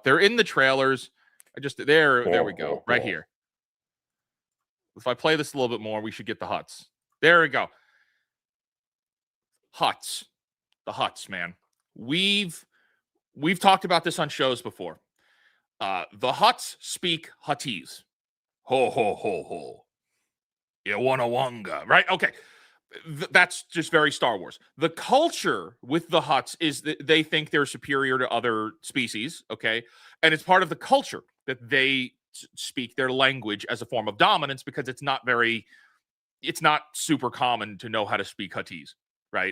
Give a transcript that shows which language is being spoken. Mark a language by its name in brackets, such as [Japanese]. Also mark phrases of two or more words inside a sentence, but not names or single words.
[English] They're in the trailers. There we go, right here. If I play this a little bit more, we should get the Huts. There we go. Huts. The Huts, man. We've talked about this on shows before. The Huts speak Huttese. Ho, ho, ho, ho. Iwanawanga. Right? Okay. That's just very Star Wars. The culture with the Huts is that they think they're superior to other species, okay? And it's part of the culture that they speak their language as a form of dominance because it's not super common to know how to speak Huttese, right?